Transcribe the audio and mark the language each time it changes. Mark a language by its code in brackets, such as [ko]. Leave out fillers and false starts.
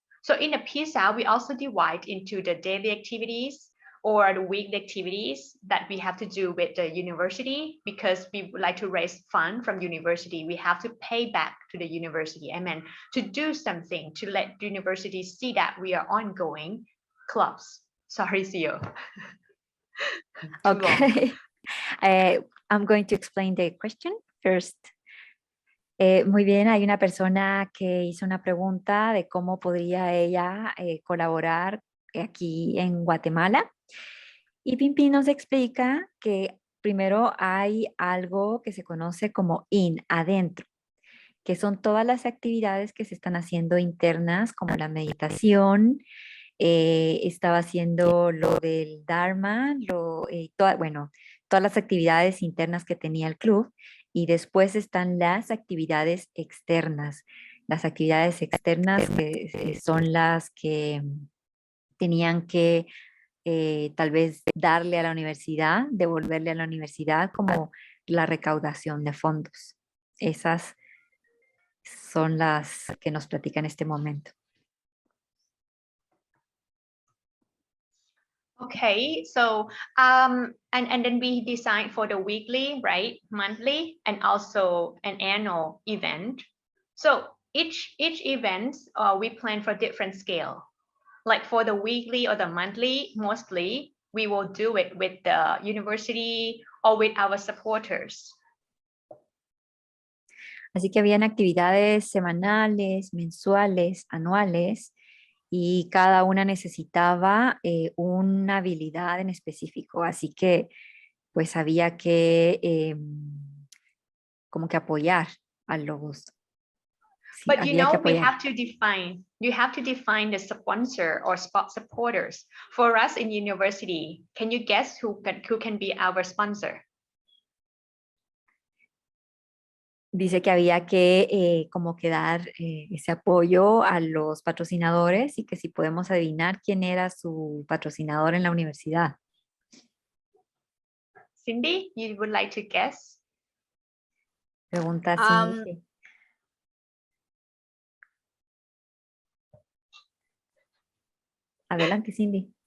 [en] So in the peace out, we also divide into the daily activities or the weekly activities that we have to do with the university, because we would like to raise fund from university. We have to pay back to the university. I mean, to do something to let the university see that we are ongoing clubs. Sorry, CEO. Okay. I'm going to explain the question first. [es] Muy bien, hay una persona que hizo una pregunta de cómo podría ella colaborar aquí en Guatemala. Y Pimpi nos explica que primero hay algo que se conoce como adentro, que son todas las actividades que se están haciendo internas, como la meditación, estaba haciendo lo del Dharma, todas las actividades internas que tenía el club. Y después están las actividades externas. Las actividades externas son las que tenían que tal vez darle a la universidad, devolverle a la universidad como la recaudación de fondos. Esas son las que nos platica en este momento. [en] Okay, so and then we design for the weekly, right, monthly, and also an annual event. So each event we plan for different scale. Like for the weekly or the monthly, mostly we will do it with the university or with our supporters. [es] Así que habían actividades semanales, mensuales, anuales, y cada una necesitaba una habilidad en específico. Así que pues había que como que apoyar a los... Sí, [en] But you [es] había que [en] know, we [es] apoyar. [en] you have to define the sponsor or spot supporters. For us in university, can you guess who can be our sponsor? [es] Dice que había que como que dar ese apoyo a los patrocinadores y que si podemos adivinar quién era su patrocinador en la universidad. [en] Cindy, you would like to guess? [es] Pregunta Cindy. Adelante, Cindy.